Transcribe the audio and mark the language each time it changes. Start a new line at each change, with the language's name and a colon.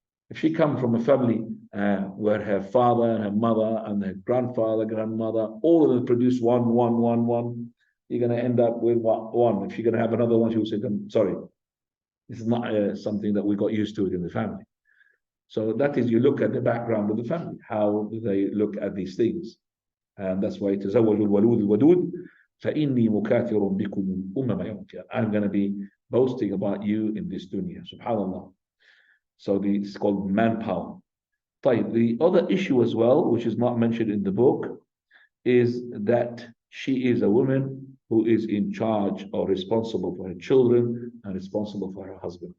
English: If she comes from a family where her father and her mother and her grandfather, grandmother, all of them produce one, you're going to end up with one. If you're going to have another one, she will say, sorry, this is not something that we got used to it in the family. So that is, you look at the background of the family. How do they look at these things? And that's why
Arabic: تزوج الولود الودود فإني مكاثر بكم الأمم يوم القيامة.
English: I'm going to be boasting about you in this dunya. Subhanallah. So it's called manpower. The other issue as well, which is not mentioned in the book, is that she is a woman who is in charge or responsible for her children and responsible for her husband.